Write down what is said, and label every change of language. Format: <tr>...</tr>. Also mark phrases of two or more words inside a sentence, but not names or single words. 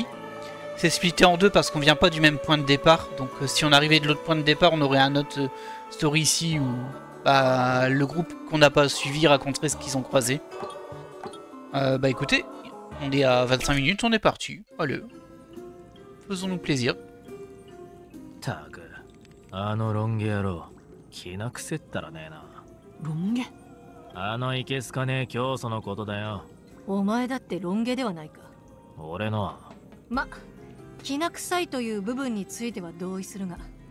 <fr>C'est splitté en 2 parce qu'on vient pas du même point de départ. Donc si on arrivait de l'autre point de départ, on aurait un autre story ici où bah, le groupe qu'on n'a pas suivi raconterait ce qu'ils ont croisé. Bah écoutez, on est à 25 minutes, on est parti. Allez. Faisons-nous plaisir.</fr> <ja>たく、あのロン毛野郎、気なくせったらねえな。ロン毛？あのいけすかねえ教祖のことだよ。お前だってロン毛ではないか。俺のは。ま、きな臭いという部分については同意するが。</ja>